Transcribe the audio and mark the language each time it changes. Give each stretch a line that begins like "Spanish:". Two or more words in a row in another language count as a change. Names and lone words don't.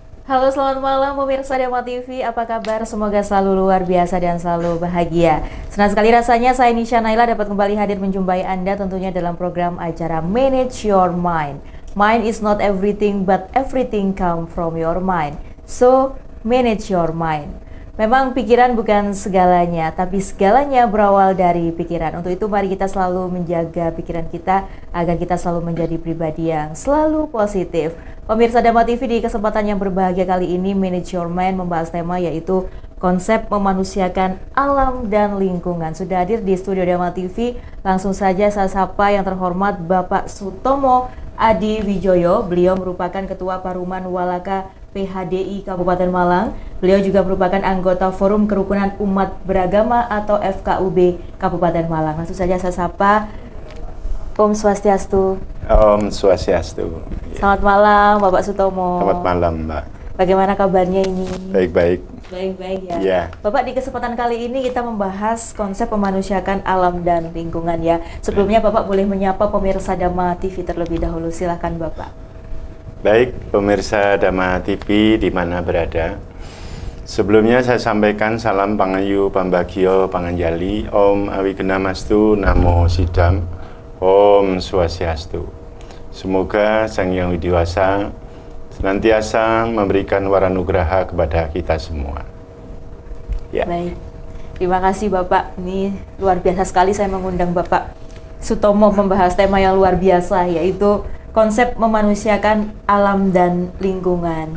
Indonesian: Halo, selamat malam pemirsa Dama TV. Apa kabar? Semoga selalu luar biasa dan selalu bahagia. Senang sekali rasanya saya Nisha Naila dapat kembali hadir menjumpai Anda tentunya dalam program acara Manage Your Mind.
English: Mind is not everything, but everything come from your mind. So, manage your mind.
Indonesian: Memang pikiran bukan segalanya, tapi segalanya berawal dari pikiran. Untuk itu mari kita selalu menjaga pikiran kita agar kita selalu menjadi pribadi yang selalu positif. Pemirsa Dama TV, di kesempatan yang berbahagia kali ini Manage Your Mind membahas tema yaitu konsep memanusiakan alam dan lingkungan. Sudah hadir di studio Dama TV, langsung saja saya sapa yang terhormat Bapak Sutomo Adi Wijoyo. Beliau merupakan Ketua Paruman Walaka PHDI Kabupaten Malang. Beliau juga merupakan anggota Forum Kerukunan Umat Beragama atau FKUB Kabupaten Malang. Langsung saja saya sapa.
Sanskrit: Om Swastiastu. Om Swastiastu.
Indonesian: Selamat malam Bapak Sutomo. Selamat malam Mbak. Bagaimana kabarnya ini? Baik-baik. Baik-baik ya. Yeah. Bapak, di kesempatan kali ini kita membahas konsep memanusiakan alam dan lingkungan ya. Sebelumnya Bapak boleh menyapa pemirsa Dama TV terlebih dahulu. Silahkan Bapak. Baik, pemirsa Dama TV di mana berada. Sebelumnya saya sampaikan salam
Javanese: Pangayu Pambagio Panganjali,
Sanskrit: Om Awigenamastu Namo Sidam, Om Swastiastu.
Indonesian: Semoga Sang Hyang Widiwasa senantiasa memberikan waranugraha kepada kita semua. Ya. Baik, terima kasih Bapak. Ini luar biasa sekali saya mengundang Bapak Sutomo membahas tema yang luar biasa, yaitu konsep memanusiakan alam dan lingkungan.